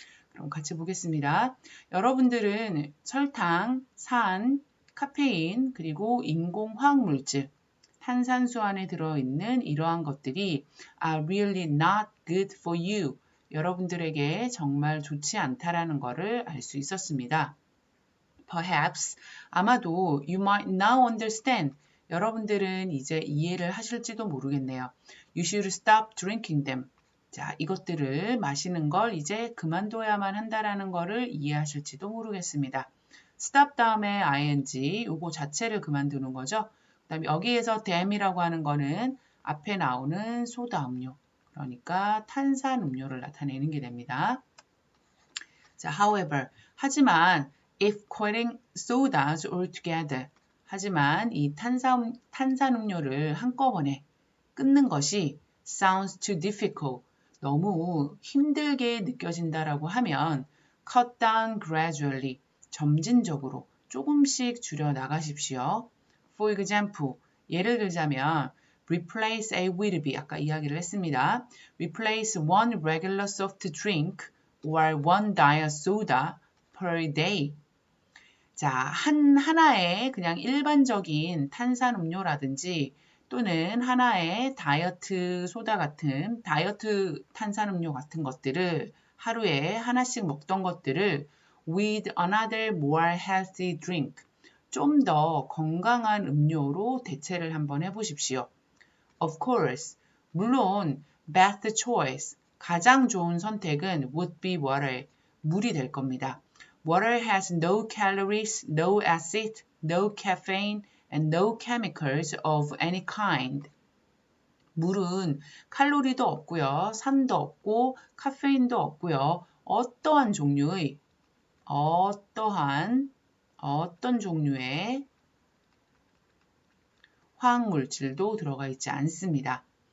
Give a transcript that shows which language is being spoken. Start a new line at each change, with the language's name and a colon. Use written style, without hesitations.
Korean: 그럼 같이 보겠습니다. 여러분들은 설탕, 산, 카페인, 그리고 인공화학물질, 탄산수 안에 들어있는 이러한 것들이
English: are really not good for you.
Korean: 여러분들에게 정말 좋지 않다라는 것을 알 수 있었습니다.
English: Perhaps,
Korean: 아마도
English: you might now understand.
Korean: 여러분들은 이제 이해를 하실지도 모르겠네요.
English: You should stop drinking them.
Korean: 자, 이것들을 마시는 걸 이제 그만둬야만 한다라는 거를 이해하실지도 모르겠습니다. stop 다음에 ing, 요거 자체를 그만두는 거죠. 그 다음에 여기에서 dam이라고 하는 거는 앞에 나오는 소다 음료, 그러니까 탄산 음료를 나타내는 게 됩니다. 자,
English: however,
Korean: 하지만
English: if quitting sodas altogether,
Korean: 하지만 이 탄산 음료를 한꺼번에 끊는 것이
English: sounds too difficult,
Korean: 너무 힘들게 느껴진다라고 하면
English: cut down gradually,
Korean: 점진적으로 조금씩 줄여 나가십시오.
English: For example,
Korean: 예를 들자면
English: replace A with B,
Korean: 아까 이야기를 했습니다.
English: Replace one regular soft drink or one diet soda per day.
Korean: 자, 하나의 그냥 일반적인 탄산 음료라든지 또는 하나의 다이어트 소다 같은, 다이어트 탄산음료 같은 것들을 하루에 하나씩 먹던 것들을
English: with another more healthy drink,
Korean: 좀 더 건강한 음료로 대체를 한번 해보십시오.
English: Of course,
Korean: 물론
English: best choice,
Korean: 가장 좋은 선택은
English: would be water,
Korean: 물이 될 겁니다.
English: Water has no calories, no acid, no caffeine, and no chemicals of any kind.
Korean: 물은 칼로리도 없고요, 산도 없고, 카페인도 없고요. 어떤 종류의 화학물질도 들어가 있지 않습니다.